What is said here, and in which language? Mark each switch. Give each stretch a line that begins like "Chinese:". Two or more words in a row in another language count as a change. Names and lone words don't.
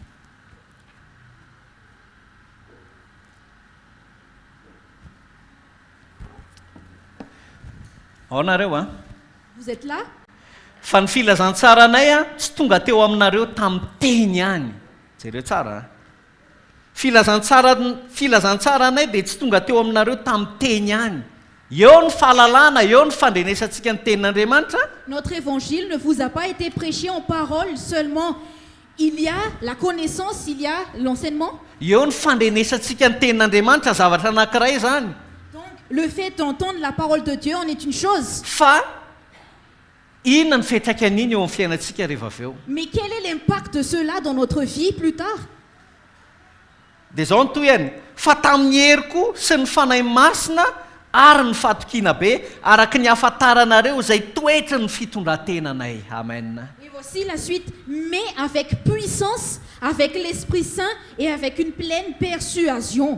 French: Vous êtes là?
Malagasy: Fa ny filazantsara anay tsy tonga teo aminareo tamin'ny teny ihany. Jereo tsara. Filazantsara anay dia tsy tonga teo aminareo tamin'ny teny ihany. Eo ny fahalalana, eo ny fandrenesantsika ny tenin'Andriamanitra.
French: Notre évangile ne vous a pas été prêché en parole seulement. Il y a la connaissance, il y a l'enseignement.
Malagasy: Eo ny fandrenesantsika ny tenin'Andriamanitra zavatra anankiray zany.
French: Donc le fait d'entendre la parole de Dieu en est une chose.
Malagasy: Fa inona ny fiantraikan'iny eo amin'ny fiainantsika rehefa avy eo?
French: Mais quel est l'impact de cela dans notre vie plus tard?
Malagasy: Dia zao ny toy ihany, fa tamin'ny heriko sy ny fanahy masina ary ny fatokiana be araka ny ahafantaranareo izay toetra ny fitondrantenanay. Amen.
French: Et voici la suite, mais avec puissance, avec l'Esprit Saint et avec une pleine persuasion.